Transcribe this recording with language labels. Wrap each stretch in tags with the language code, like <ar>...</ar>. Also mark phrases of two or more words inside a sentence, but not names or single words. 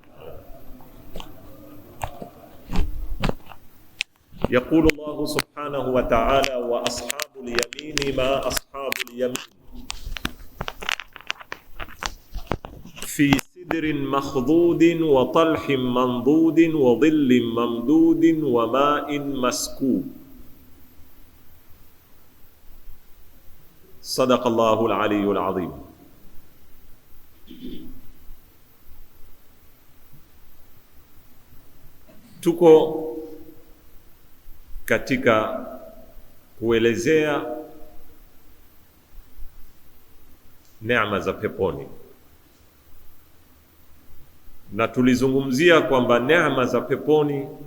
<ar>يقول الله سبحانه وتعالى: وأصحاب اليمين ما أصحاب اليمين في سدر مخضود وطلح منضود وظل ممدود وماء مسكوب. صدق الله العلي العظيم.</ar> <sw>Tuko katika kuelezea neema za peponi, na tulizungumzia kwamba neema za peponi</sw>